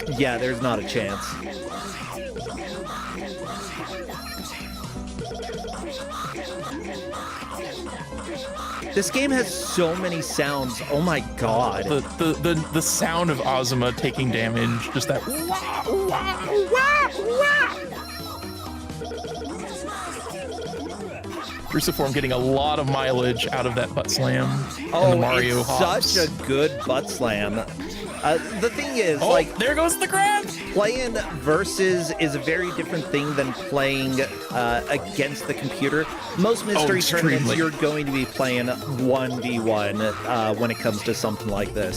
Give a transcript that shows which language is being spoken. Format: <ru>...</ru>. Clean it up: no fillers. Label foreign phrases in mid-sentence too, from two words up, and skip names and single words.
<en>Yeah, there's not a chance. This game has so many sounds. Oh my god. The sound of Azuma taking damage, just that wah, wah, wah, wah. Cruciform getting a lot of mileage out of that butt slam in the Mario hops. Such a good butt slam. The thing is, there goes the grab! Playing versus is a very different thing than playing against the computer. Most mystery tournaments, you're going to be playing 1v1 when it comes to something like this.</en>